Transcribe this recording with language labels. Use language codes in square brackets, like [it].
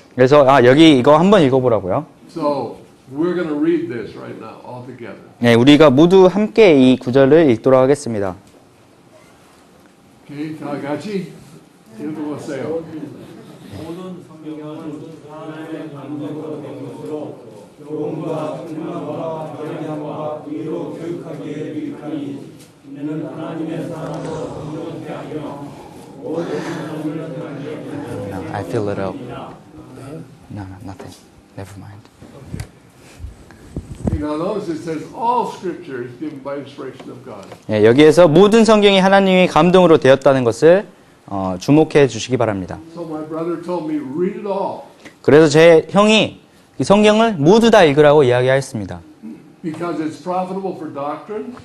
[ko] 그래서 여기 이거 한번 읽어보라고요. [en] So we're going to read this right now, all together. [ko] 네, 우리가 모두 함께 이 구절을 읽도록 하겠습니다. Okay, 다 같이 읽어보세요. 모든 성경은 하나님의 감동으로 된 것으로 교훈과 책망과 경향과 의로 교육하기에 유익하니 이는 하나님의 사람으로 성령케 하여 모든 사람을 향하여 [en] No, I feel it up. No, nothing. Never mind. Now notice it says all scripture is given by inspiration of God. [ko] 예, 여기에서 모든 성경이 하나님의 감동으로 되었다는 것을 주목해 주시기 바랍니다. [en] So my brother told me, read it all. [ko] 그래서 제 형이 이 성경을 모두 다 읽으라고 이야기하였습니다. [en] Because it's profitable for doctrine,